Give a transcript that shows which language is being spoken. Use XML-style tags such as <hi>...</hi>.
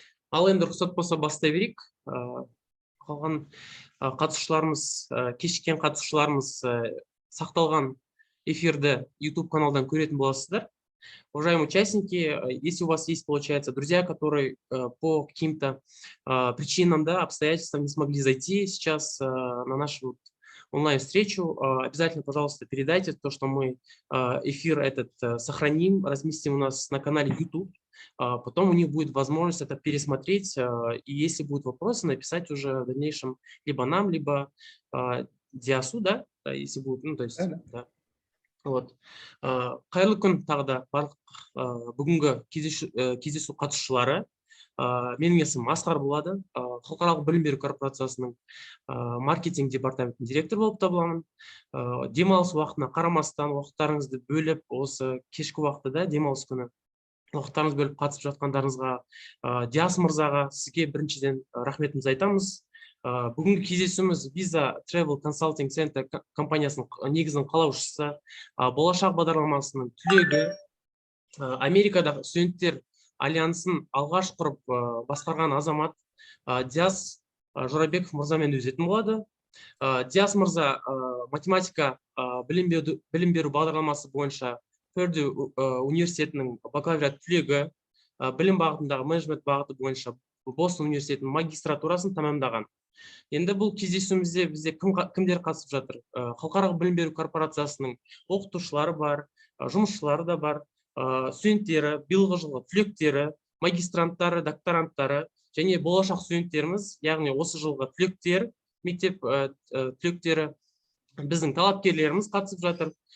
<kk>Ал енді рұқсат болса бастай берейік. Қалған қатысушыларымыз, кешіккен қатысушыларымыз сақталған эфирді YouTube каналдан көретін боласыздар.</kk> <ru>Уважаемые участники, если у вас есть, получается, друзья, которые по каким-то причинам, да, обстоятельствам не смогли зайти сейчас на нашу онлайн-встречу, обязательно, пожалуйста, передайте то, что мы эфир этот сохраним, разместим у нас на канале YouTube. Потом у них будет возможность это пересмотреть, и если будут вопросы, написать уже в дальнейшем либо нам, либо Диасу, да, если будут, ну, то есть, да. Вот.</ru> <kk>Қайырлы күн тағы да барлық бүгінгі кездесу қатысушылары. Менің есімім Асқар болады. Халықаралық білім беру корпорациясының маркетинг департаментінің директоры болып табыламын. Демалыс уақытына қарамастан уақыттарыңызды бөліп, осы кешкі уақытта да демалыс күні уақыттарыңыз бөліп қатысып жатқандарыңызға, Диас мырзаға сізге біріншіден рахметімізді айтамыз. Бүгінгі кездесуіміз Visa Travel Consulting Center компаниясының негізін қалаушысы, болашақ бағдарламасының түлегі, Америкадағы студенттер альянсын алғаш құрып басқарған азамат Диас Жорабеков мырзамен өтетін болады. Диас мырза математика білім беру бағдарламасы бойынша Purdue университетінің бакалавриат түлегі, білім бағытындағы менеджмент бағыты бойынша Бостон университетінің магистратурасын тамамдаған. Енді бұл кездесуімізде бізде кімдер қатысып жатыр? Халықаралық білім беру корпорациясының оқытушылары бар, жұмысшылары да бар, студенттері, биылғы жылғы түлектері, магистранттары, докторанттары және болашақ студенттеріміз, яғни осы жылғы түлектер, мектеп түлектері, біздің талапкерлеріміз қатысып жатыр.</kk>